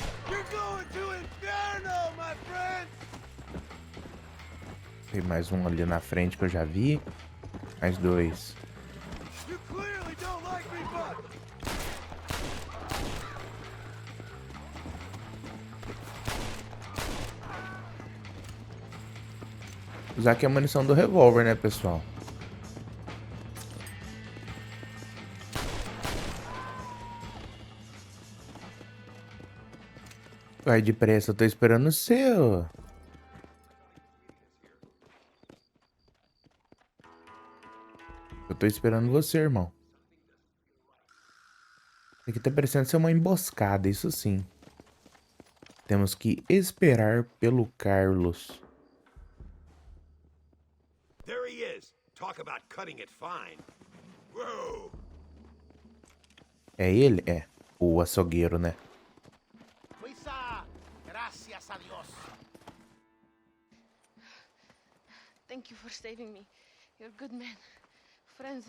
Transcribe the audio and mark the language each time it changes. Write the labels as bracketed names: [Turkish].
[English] You're going to inferno, my friends! [Portuguese] Tem mais um ali na frente que eu já vi. Mais dois. [English] You clearly don't like me, but [Portuguese] Usar aqui a munição do revólver, né, pessoal? Vai depressa, eu tô esperando o seu. Eu tô esperando você, irmão. Isso aqui tá parecendo ser uma emboscada, isso sim. Temos que esperar pelo Carlos. [English] There he is. Talk about cutting it fine. Whoa. É ele? É. O açougueiro, né? [Spanish] Luisa, gracias a Dios. [English] Thank you for saving me. You're a good man. Friends.